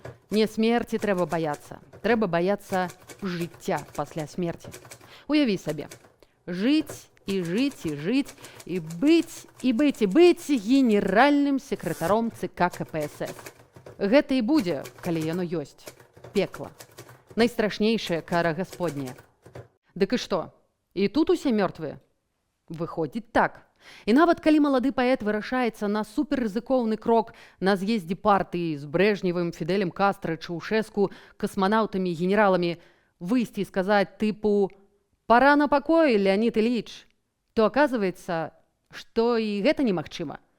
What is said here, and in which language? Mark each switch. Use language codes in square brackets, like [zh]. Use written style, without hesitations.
[be] Не смерці трэба баяцца жыцця пасля смерці. Уяві сабе, жыць і жыць, і жыць, і быць генеральным сакратаром ЦК КПСС. Гэта і будзе, калі яно ёсць. Пекла. Найстрашнейшая кара Гасподняя. Дык і што? І тут усе мёртвыя? Выходзіць так. І нават калі малады паэт вырашаецца на суперрызыкоўны крок на з'ездзе партыі з Брэжневым, Фідэлем Кастра, Чаўшэску, касманаўтамі, генераламі, выйсці і сказаць тыпу [ru] «Пора на покой, Леонид Ильич», то оказывается, [be] што і гэта немагчыма.